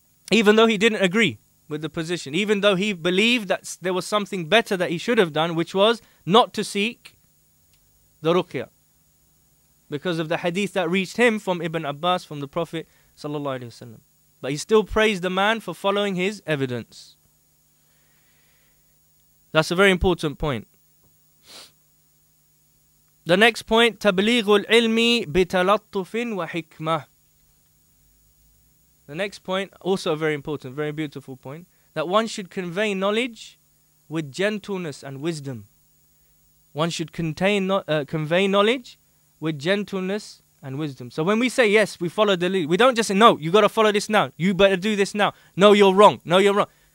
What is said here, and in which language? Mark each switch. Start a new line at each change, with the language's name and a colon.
English: Even though he didn't agree with the position, even though he believed that there was something better that he should have done, which was not to seek the ruqya, because of the hadith that reached him from Ibn Abbas, from the Prophet sallallahu alaihi wasallam. But he still praised the man for following his evidence. That's a very important point. The next point,
Arabic: تبليغ العلم بتلطف وحكمة.
English: The next point, also a very important, very beautiful point, that one should convey knowledge with gentleness and wisdom. One should convey knowledge with gentleness and wisdom. So when we say, yes, we follow the lead, we don't just say, no, you got to follow this now. You better do this now. No, you're wrong. No, you're wrong.